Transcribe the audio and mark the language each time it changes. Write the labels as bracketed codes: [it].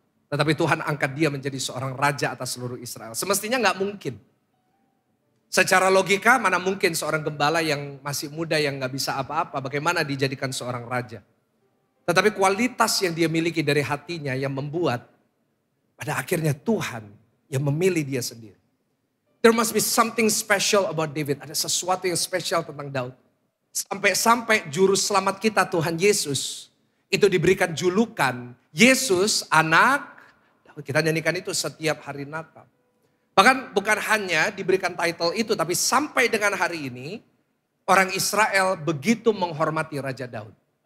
[id] Tetapi Tuhan angkat dia menjadi seorang raja atas seluruh Israel. Semestinya gak mungkin. Secara logika mana mungkin seorang gembala yang masih muda yang gak bisa apa-apa. Bagaimana dijadikan seorang raja. Tetapi kualitas yang dia miliki dari hatinya yang membuat pada akhirnya Tuhan yang memilih dia sendiri. [en] There must be something special about David. [id] Ada sesuatu yang spesial tentang Daud. Sampai-sampai juru selamat kita Tuhan Yesus itu diberikan julukan Yesus anak Daud. Kita nyanyikan itu setiap hari Natal. Bahkan bukan hanya diberikan title itu, tapi sampai dengan hari ini orang Israel begitu menghormati Raja Daud.